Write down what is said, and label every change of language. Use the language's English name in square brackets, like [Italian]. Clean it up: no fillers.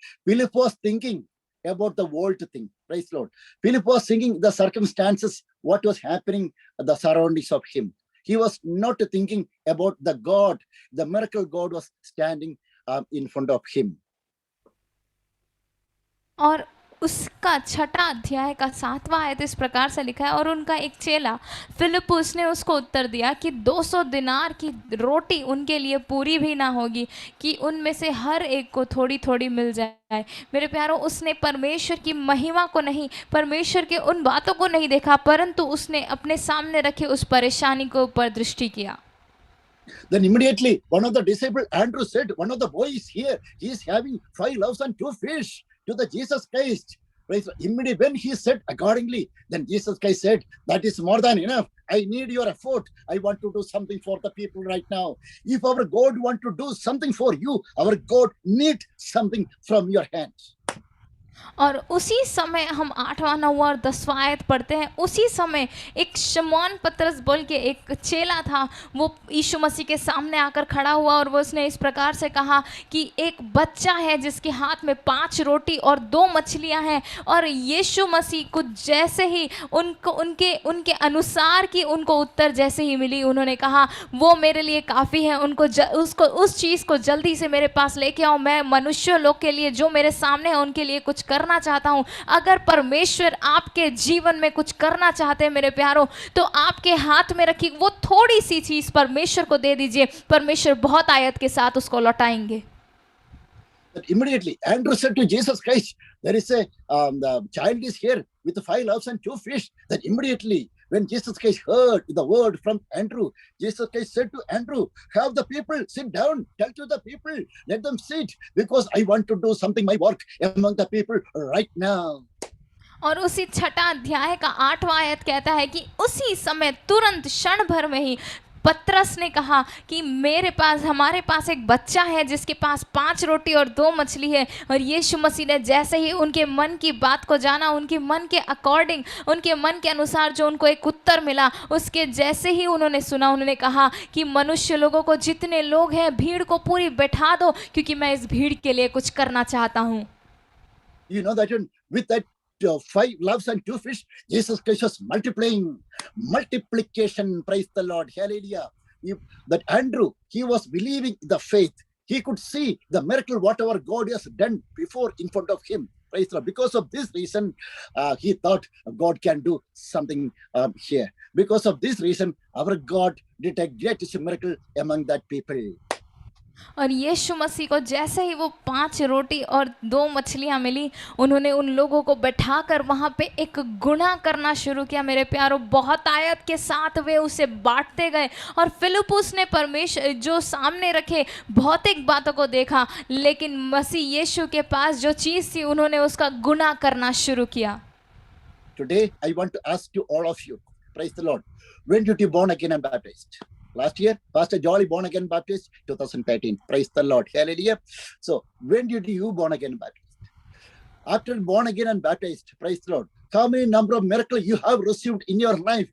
[English] Philip was thinking about the world thing. Praise the Lord. Philip was thinking the circumstances, what was happening, the surroundings of him. He was not thinking about the God, the miracle God was standing in front of him. [Hindi] और उसका 6वां अध्याय का 7वां आयत इस प्रकार से लिखा है, और उनका एक चेला फिलिपुस ने उसको उत्तर दिया कि 200 दिनार की रोटी उनके लिए पूरी भी ना होगी कि उनमें से हर एक को थोड़ी थोड़ी मिल जाए। मेरे प्यारों, उसने परमेश्वर की महिमा को नहीं, परमेश्वर के उन बातों को नहीं देखा, परंतु उसने अपने सामने रखे उस परेशानी को ऊपर दृष्टि किया। [English] Then immediately one of the disciples, Andrew, said, one of the boys here, he is having 5 loaves and 2 fish to the Jesus Christ. Right? Immediately when he said accordingly, then Jesus Christ said, that is more than enough. I need your effort. I want to do something for the people right now. If our God want to do something for you, our God need something from your hands. [Hindi] और उसी समय हम 8वां 9वां और 10वां आयत पढ़ते हैं। उसी समय एक शमौन पतरस बोल के एक चेला था, वो यीशु मसीह के सामने आकर खड़ा हुआ और वो उसने इस प्रकार से कहा कि एक बच्चा है जिसके हाथ में 5 रोटी और 2 मछलियां हैं, और यीशु मसीह को जैसे ही उनके अनुसार की उनको उत्तर जैसे ही मिली, उन्होंने कहा वो मेरे लिए काफ़ी है, उस चीज़ को जल्दी से मेरे पास लेके आओ। मैं मनुष्य लोग के लिए जो मेरे सामने है उनके लिए कुछ कुछ करना चाहता हूँ। अगर परमेश्वर आपके जीवन में कुछ करना चाहते हैं मेरे प्यारों, तो आपके हाथ में रखी वो थोड़ी सी चीज परमेश्वर को दे दीजिए, परमेश्वर बहुत आयत के साथ उसको लौटाएंगे। [English] That immediately Andrew said to Jesus Christ, there is a the child is here with 5 loaves and 2 fish. That immediately when Jesus Christ heard the word from Andrew, Jesus Christ said to Andrew, have the people sit down, tell to the people, let them sit, because I want to do something, my work among the people right now. [Hindi] और उसी छठा अध्याय का 8वां आयत कहता है कि उसी समय तुरंत क्षण भर में ही पतरस ने कहा कि हमारे पास एक बच्चा है जिसके पास 5 रोटी और 2 मछली है। और यीशु मसीह ने जैसे ही उनके मन की बात को जाना, उनके मन के अकॉर्डिंग, उनके मन के अनुसार जो उनको एक उत्तर मिला, उसके जैसे ही उन्होंने सुना, उन्होंने कहा कि मनुष्य लोगों को, जितने लोग हैं, भीड़ को पूरी बैठा दो, क्योंकि मैं इस भीड़ के लिए कुछ करना चाहता हूँ। [English] You know that with that 5 loaves and 2 fish, Jesus Christ was multiplication. Praise the Lord, hallelujah. That Andrew, he was believing the faith. He could see the miracle, whatever God has done before in front of him. Praise the Lord. Because of this reason, he thought God can do something here. Because of this reason, our God did a greatest miracle among that people. [Hindi] और यीशु मसीह को जैसे ही वो 5 रोटी और 2 मछलियां मिली, उन्होंने उन लोगों को बैठाकर वहां पे एक गुणा करना शुरू किया मेरे प्यारों। बहुत आयत के साथ वे उसे बांटते गए। और फिलिपुस ने परमेश्वर जो सामने रखे भौतिक बातों को देखा, लेकिन मसीह यीशु के पास जो चीज थी, उन्होंने उसका गुणा करना शुरू किया। [English] Today I want to ask you, all of you, praise the Lord, when did you born again and baptized? Last year, Pastor Jolly born again baptized, 2013. Praise the Lord. Hallelujah. So, when did you born again baptized? After born again and baptized, praise the Lord, how many number of miracles you have received in your life?